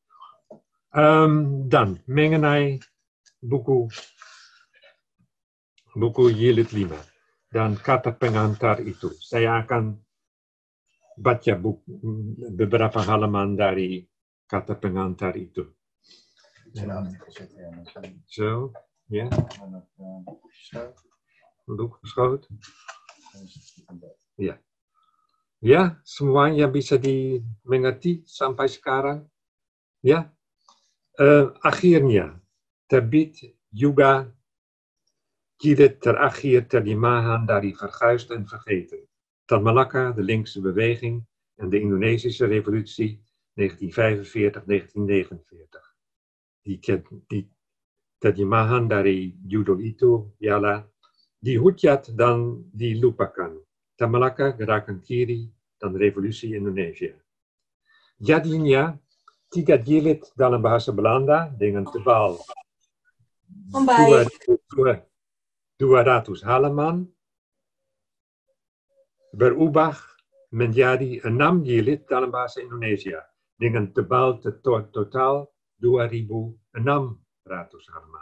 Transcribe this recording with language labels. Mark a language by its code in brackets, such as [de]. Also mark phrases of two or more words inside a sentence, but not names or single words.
[id] Dan mengenai buku jilid 5 dan kata pengantar itu, saya akan baca beberapa halaman dari kata pengantar itu. [en] So, yeah. Look, groot. [id] Ya. Ya, semuanya bisa dimengerti sampai sekarang. Ya. Akhirnya terbit juga jilid terakhir terjemahan dari Verguisd en Vergeten. Tan Malaka, de linkse beweging en de Indonesische revolutie 1945-1949. Die terjemahan dari judul itu ialah Dihujat dan Dilupakan, Tan Malaka, Gerakan Kiri, dan Revolusi Indonesia. Jadinya 3 jilid dalam bahasa Belanda dengan tebal 200 halaman berubah menjadi 6 jilid dalam bahasa Indonesia dengan tebal total 2.600 halaman.